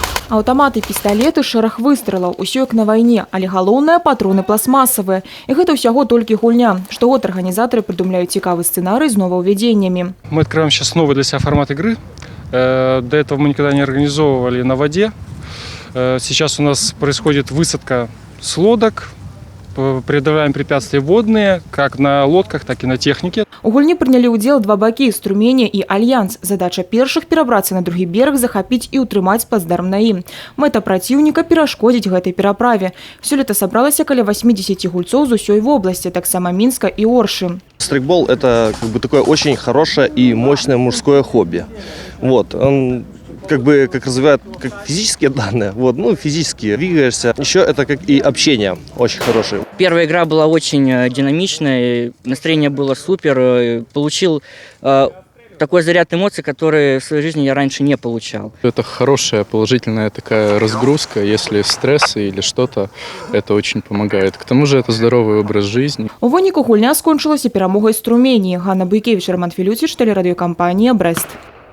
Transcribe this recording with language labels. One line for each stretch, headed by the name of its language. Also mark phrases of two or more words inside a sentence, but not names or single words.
Belarusian: Аўтаматы, пісталеты, шэраг выстрелаў. Усё як на вайне, але галоўнае – патроны пластмасавыя. І гэта ўсяго толькі гульня. Штогод арганізатары придумляют цікавы
Russian: сценарий с нововведениями. Мы открываем сейчас новый для себя формат игры. До этого мы никогда не организовывали на воде. Сейчас у нас происходит высадка с лодок. Преодолеваем препятствия водные, как на лодках, так и на технике.
Belarusian: У гульні прынялі ўдзел два бакі – Струмені і Альянс. Задача першых – перабрацца на другі берег, захапіць і ўтрымаць плацдарм на ім. Мэта праціўніка – перашкодзіць гэтай пераправе. Сёлета сабралася каля 80 гульцоў з усёй вобласці, таксама Мінска і Оршы.
Russian: Стрейкбол – это такое очень хорошее и мощное мужское хобби. Он как развивает физические данные, физически двигаешься. Еще это как и общение очень хорошее. Первая игра была очень динамичная, настроение было супер. Получил такой заряд эмоций, который в своей жизни я раньше не получал. Это хорошая, положительная такая разгрузка. Если стресс или что-то, это очень помогает. К тому же это здоровый образ жизни.
Belarusian: У выніку гульня скончылася перамогай Струмені. Ганна Буйкевич, Роман Філюціч, телерадиокомпания «Брест».